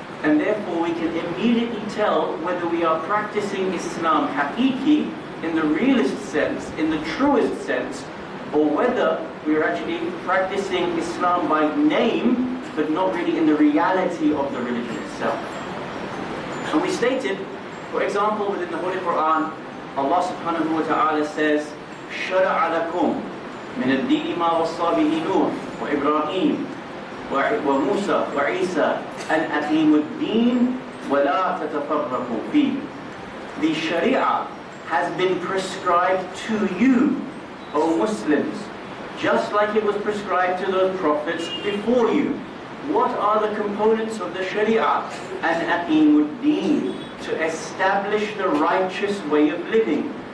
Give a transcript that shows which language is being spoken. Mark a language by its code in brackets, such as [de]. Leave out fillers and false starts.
[en] And therefore we can immediately tell whether we are practicing Islam haqiqi, in the realist sense, in the truest sense, or whether we are actually practicing Islam by name, but not really in the reality of the religion itself. And we stated, for example, within the Holy Quran, Allah subhanahu wa ta'ala says, [ar] شَرَعَ لَكُمْ مِنَ الدِّينِ مَا وَصَّى بِهِ نُوحٌ وَإِبْرَاهِيمَ وَمُوسَى وَعِيسَى أَنْ أَقِيمُوا الدِّينَ وَلَا تَتَفَرَّقُوا فِيهِ. [en] The Sharia has been prescribed to you, O Muslims, just like it was prescribed to those prophets before you. What are the components of the Sharia? And aqimuddin, to establish the righteous way of living.